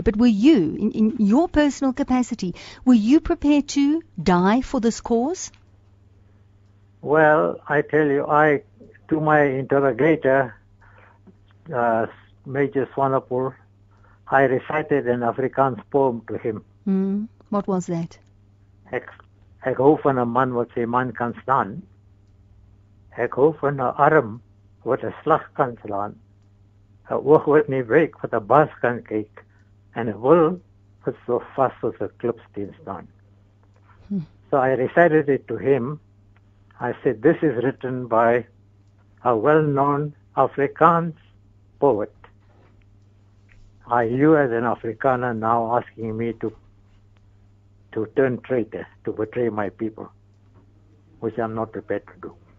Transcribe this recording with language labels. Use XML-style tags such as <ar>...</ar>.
<en>But were you, in your personal capacity, were you prepared to die for this cause? Well, I tell you, to my interrogator, Major Swanepoel, I recited an Afrikaans poem to him. What was that?</en> <af>Ek hou van 'n man wat sy man kan staan. Ek hou van 'n arm wat 'n slag kan slaan. 'n oog wat nie wyk wat 'n baas kan kyk. En 'n wil wat so vas as 'n klipsteen staan.</af> <en>So I recited it to him. I said, this is written by a well-known Afrikaans poet. Are you as an Afrikaner now asking me to turn traitor, to betray my people, which I'm not prepared to do.</en>